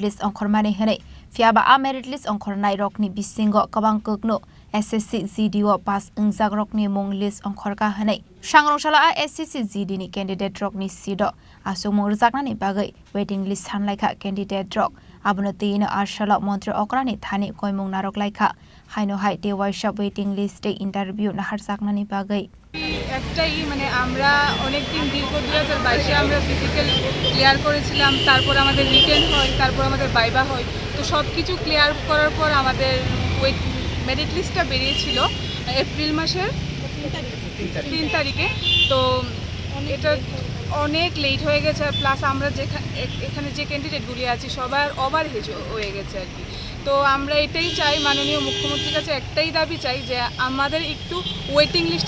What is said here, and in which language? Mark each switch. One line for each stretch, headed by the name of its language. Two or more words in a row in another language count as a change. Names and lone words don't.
Kok Borok: list ongkhormani hene fiaba a
English: merit list
Kok Borok: ongkhornai rokni bisingo kabang kokno SSC GDO pass ungjak rokni mong list ongkhorka hene sangrongsala a SSC GD ni Cantidaterok ni sido asumong rjaknani bagai
English: waiting list
Kok Borok: sanlaikha Cantidaterok abono teino arsala mantri okrani Thani koimong narok laikha haino hai te waisa
English: waiting list
Kok Borok: e interview na harjaknani bagai
Bangla: একটাই মানে আমরা অনেক দিন দীর্ঘ 2022 এ আমরা
English: physical clear
Bangla: করেছিলাম তারপর আমাদের রিটেন হয় তারপর আমাদের ভাইবা হয় তো সবকিছু ক্লিয়ার করার পর আমাদের
English: merit listটা
Bangla: বেরিয়েছিল এপ্রিল মাসের 3 তারিখে তো এটা অনেক লেট হয়ে গেছে প্লাস আমরা এখানে যে ক্যান্ডিডেটগুলি আছে সবার ওভারহেজ হয়ে গেছে আর কি তো আমরা এটাই চাই মাননীয় মুখ্যমন্ত্রীর কাছে একটাই দাবি চাই যে আমাদের একটু
English: waiting listটা